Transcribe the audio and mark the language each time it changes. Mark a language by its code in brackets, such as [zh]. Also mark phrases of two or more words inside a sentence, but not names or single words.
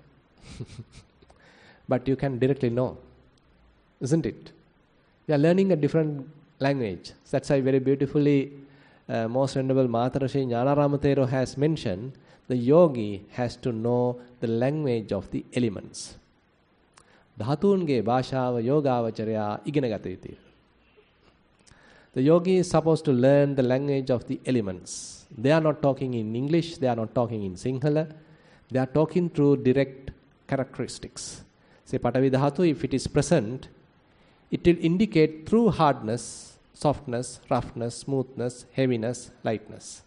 [en] But you can directly know, isn't it? You are learning a different language. That's why very beautifully Most Venerable Maharashi Jnanarama Thero has mentioned, the yogi has to know the language of the elements. [si] ධාතූන්ගේ භාෂාව යෝගාවචරයා ඉගෙනගත ඉති. [en] The yogi is supposed to learn the language of the elements. They are not talking in English, they are not talking in Sinhala, they are talking through direct characteristics. Say [pi] Patavi Dhatu, [en] if it is present, it will indicate through hardness, softness, roughness, smoothness, heaviness, lightness.